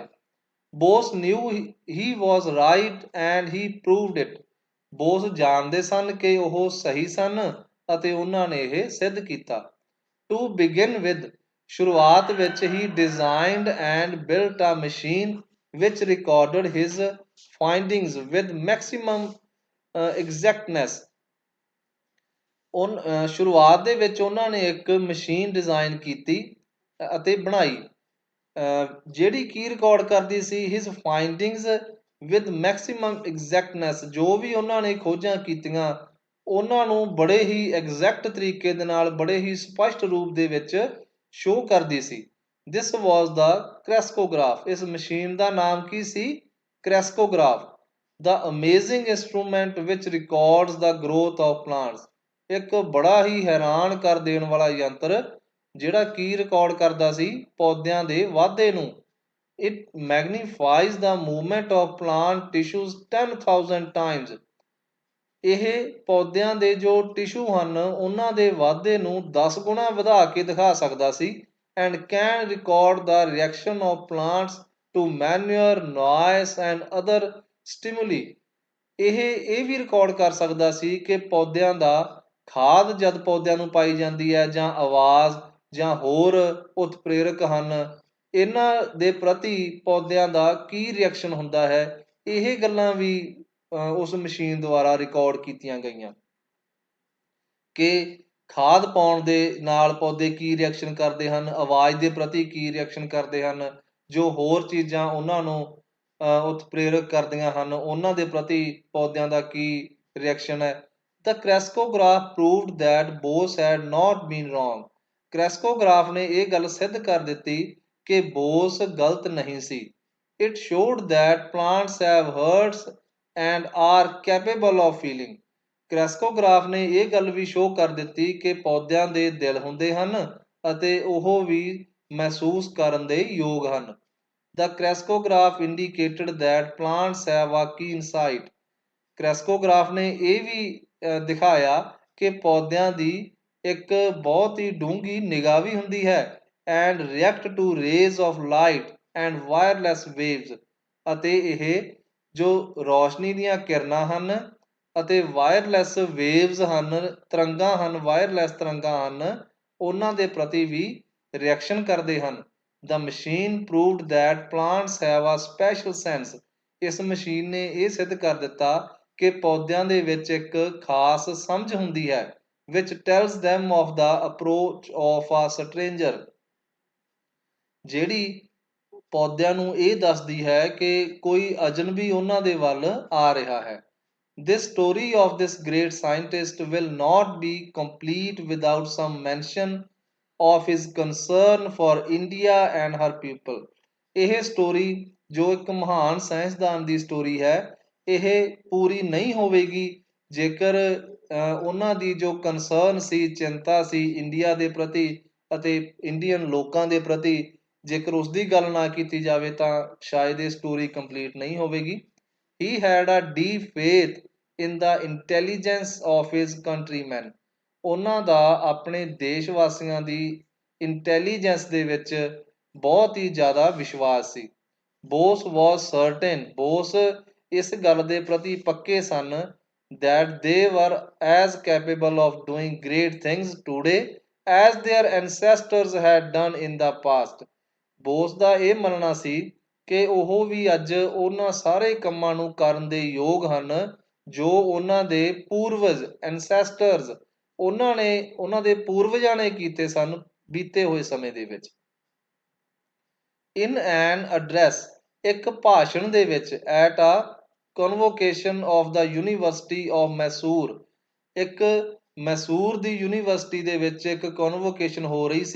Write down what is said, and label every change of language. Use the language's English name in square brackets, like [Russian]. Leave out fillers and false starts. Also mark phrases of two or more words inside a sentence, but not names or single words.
[English] Bose knew he was right and he proved it, [Punjabi] ਬੋਸ ਜਾਣਦੇ ਸਨ ਕਿ ਉਹ ਸਹੀ ਸਨ ਅਤੇ ਉਹਨਾਂ ਨੇ ਇਹ ਸਿੱਧ ਕੀਤਾ। [English] To begin with, [Punjabi] ਸ਼ੁਰੂਆਤ ਵਿੱਚ ਹੀ [English] designed and built a machine which recorded his findings with maximum exactness. [Punjabi] ਸ਼ੁਰੂਆਤ ਦੇ ਵਿੱਚ ਉਹਨਾਂ ਨੇ ਇੱਕ ਮਸ਼ੀਨ ਡਿਜ਼ਾਈਨ ਕੀਤੀ ਅਤੇ ਬਣਾਈ ਜਿਹੜੀ ਕੀ ਰਿਕਾਰਡ ਕਰਦੀ ਸੀ [English] his findings with maximum exactness, [Punjabi] ਜੋ ਵੀ ਉਹਨਾਂ ਨੇ ਖੋਜਾਂ ਕੀਤੀਆਂ ਉਹਨਾਂ ਨੂੰ ਬੜੇ ਹੀ ਐਗਜ਼ੈਕਟ ਤਰੀਕੇ ਦੇ ਨਾਲ, ਬੜੇ ਹੀ ਸਪਸ਼ਟ ਰੂਪ ਦੇ ਵਿੱਚ ਸ਼ੋਅ ਕਰਦੀ ਸੀ। [English] This was the crescograph, [Punjabi] ਇਸ ਮਸ਼ੀਨ ਦਾ ਨਾਮ ਕੀ ਸੀ, crescograph. [English] The amazing instrument which records the growth of plants, [Punjabi] ਇੱਕ ਬੜਾ ਹੀ ਹੈਰਾਨ ਕਰ ਦੇਣ ਵਾਲਾ ਯੰਤਰ ਜਿਹੜਾ ਕੀ ਰਿਕਾਰਡ ਕਰਦਾ ਸੀ, ਪੌਦਿਆਂ ਦੇ ਵਾਧੇ ਨੂੰ। [English] It magnifies the movement of plant tissues 10,000 times. [Punjabi] ਇਹ ਪੌਦਿਆਂ ਦੇ ਜੋ ਟਿਸ਼ੂ ਹਨ ਉਹਨਾਂ ਦੇ ਵਾਧੇ ਨੂੰ 10 ਗੁਣਾ ਵਧਾ ਕੇ ਦਿਖਾ ਸਕਦਾ ਸੀ। [English] and can record the reaction of plants to manure, noise and other stimuli. [Punjabi] ਇਹ ਵੀ ਰਿਕਾਰਡ ਕਰ ਸਕਦਾ ਸੀ ਕਿ ਪੌਦਿਆਂ ਦਾ ਖਾਦ ਜਦ ਪੌਦਿਆਂ ਨੂੰ ਪਾਈ ਜਾਂਦੀ ਹੈ ਜਾਂ ਆਵਾਜ਼ ਜਾਂ ਹੋਰ ਉਤਪ੍ਰੇਰਕ ਹਨ, ਇਹਨਾਂ ਦੇ ਪ੍ਰਤੀ ਪੌਦਿਆਂ ਦਾ ਕੀ ਰਿਐਕਸ਼ਨ ਹੁੰਦਾ ਹੈ। ਇਹ ਗੱਲਾਂ ਵੀ ਉਸ ਮਸ਼ੀਨ ਦੁਆਰਾ ਰਿਕਾਰਡ ਕੀਤੀਆਂ ਗਈਆਂ ਕਿ ਖਾਦ ਪਾਉਣ ਦੇ ਨਾਲ ਪੌਦੇ ਕੀ ਰਿਐਕਸ਼ਨ ਕਰਦੇ ਹਨ, ਆਵਾਜ਼ ਦੇ ਪ੍ਰਤੀ ਕੀ ਰਿਐਕਸ਼ਨ ਕਰਦੇ ਹਨ, ਜੋ ਹੋਰ ਚੀਜ਼ਾਂ ਉਹਨਾਂ ਨੂੰ ਉਤਪ੍ਰੇਰਕ ਕਰਦੀਆਂ ਹਨ ਉਹਨਾਂ ਦੇ ਪ੍ਰਤੀ ਪੌਦਿਆਂ ਦਾ ਕੀ ਰਿਐਕਸ਼ਨ ਹੈ। [English] The crescograph proved that Bose had not been wrong. [Punjabi] ਕ੍ਰੈਸਕੋਗ੍ਰਾਫ ਨੇ ਇਹ ਗੱਲ ਸਿੱਧ ਕਰ ਦਿੱਤੀ ਕਿ ਬੋਸ ਗਲਤ ਨਹੀਂ ਸੀ। [English] It showed that plants have hearts and are capable of feeling. [Punjabi] ਕ੍ਰੈਸਕੋਗ੍ਰਾਫ ਨੇ ਇਹ ਗੱਲ ਵੀ ਸ਼ੋਅ ਕਰ ਦਿੱਤੀ ਕਿ ਪੌਦਿਆਂ ਦੇ ਦਿਲ ਹੁੰਦੇ ਹਨ ਅਤੇ ਉਹ ਵੀ ਮਹਿਸੂਸ ਕਰਨ ਦੇ ਯੋਗ ਹਨ। [English] The crescograph indicated that plants have a keen sight. [Punjabi] ਕ੍ਰੈਸਕੋਗ੍ਰਾਫ ਨੇ ਇਹ ਵੀ ਦਿਖਾਇਆ ਕਿ ਪੌਦਿਆਂ ਦੀ ਇੱਕ ਬਹੁਤ ਹੀ ਡੂੰਘੀ ਨਿਗਾਹ ਵੀ ਹੁੰਦੀ ਹੈ। [English] and react to rays of light and wireless waves. [Punjabi] ਅਤੇ ਇਹ ਜੋ ਰੋਸ਼ਨੀ ਦੀਆਂ ਕਿਰਨਾਂ ਹਨ ਅਤੇ [English] wireless waves [Punjabi] ਹਨ, ਤਰੰਗਾਂ ਹਨ, ਵਾਇਰਲੈਸ ਤਰੰਗਾਂ ਹਨ, ਉਹਨਾਂ ਦੇ ਪ੍ਰਤੀ ਵੀ ਰਿਐਕਸ਼ਨ ਕਰਦੇ ਹਨ। [English] The machine proved that plants have a special sense. [Punjabi] ਇਸ ਮਸ਼ੀਨ ਨੇ ਇਹ ਸਿੱਧ ਕਰ ਦਿੱਤਾ ਕਿ ਪੌਦਿਆਂ ਦੇ ਵਿੱਚ ਇੱਕ ਖਾਸ ਸਮਝ ਹੁੰਦੀ ਹੈ। [English] which tells them of the approach of a stranger, [Punjabi] ਜਿਹੜੀ ਪੌਦਿਆਂ ਨੂੰ ਇਹ ਦੱਸਦੀ ਹੈ ਕਿ ਕੋਈ ਅਜਨਬੀ ਉਹਨਾਂ ਦੇ ਵੱਲ ਆ ਰਿਹਾ ਹੈ। [English] This story of this great scientist will not be complete without some mention of his concern for India and her people। [Punjabi] ਇਹ ਸਟੋਰੀ ਜੋ ਇੱਕ ਮਹਾਨ ਸਾਇੰਸਦਾਨ ਦੀ ਸਟੋਰੀ ਹੈ, ਇਹ ਪੂਰੀ ਨਹੀਂ ਹੋਵੇਗੀ ਜੇਕਰ ਉਹਨਾਂ ਦੀ ਜੋ ਕੰਸਰਨ ਸੀ, ਚਿੰਤਾ ਸੀ ਇੰਡੀਆ ਦੇ ਪ੍ਰਤੀ ਅਤੇ ਇੰਡੀਅਨ ਲੋਕਾਂ ਦੇ ਪ੍ਰਤੀ, ਜੇਕਰ ਉਸ ਦੀ ਗੱਲ ਨਾ ਕੀਤੀ ਜਾਵੇ ਤਾਂ ਸ਼ਾਇਦ ਇਹ ਸਟੋਰੀ ਕੰਪਲੀਟ ਨਹੀਂ ਹੋਵੇਗੀ। [English] He had a deep faith in the intelligence of his countrymen। [Punjabi] ਉਹਨਾਂ ਦਾ ਆਪਣੇ ਦੇਸ਼ ਵਾਸੀਆਂ ਦੀ ਇੰਟੈਲੀਜੈਂਸ ਦੇ ਵਿੱਚ ਬਹੁਤ ਹੀ ਜ਼ਿਆਦਾ ਵਿਸ਼ਵਾਸ ਸੀ। [English] ਬੋਸ was certain, [Punjabi] ਬੋਸ ਇਸ ਗੱਲ ਦੇ ਪ੍ਰਤੀ ਪੱਕੇ ਸਨ [English] that they were as capable of doing great things today as their ancestors had done in the past। [Punjabi] ਬੋਸ ਦਾ ਇਹ ਮੰਨਣਾ ਸੀ ਕਿ ਉਹ ਵੀ ਅੱਜ ਉਹਨਾਂ ਸਾਰੇ ਕੰਮਾਂ ਨੂੰ ਕਰਨ ਦੇ ਯੋਗ ਹਨ ਜੋ ਉਹਨਾਂ ਦੇ ਪੂਰਵਜ ਐਨਸੈਸਟਰਸ ਉਹਨਾਂ ਦੇ ਪੂਰਵਜਾਂ ਨੇ ਕੀਤੇ ਸਨ ਬੀਤੇ ਹੋਏ ਸਮੇਂ ਦੇ ਵਿੱਚ। [English] In an address, [Punjabi] ਇੱਕ ਭਾਸ਼ਣ ਦੇ ਵਿੱਚ, [English] at a convocation of the University of Mysore, [Punjabi] ਇੱਕ ਮੈਸੂਰ ਦੀ ਯੂਨੀਵਰਸਿਟੀ ਦੇ ਵਿੱਚ ਇੱਕ ਕਨਵੋਕੇਸ਼ਨ ਹੋ ਰਹੀ ਸੀ।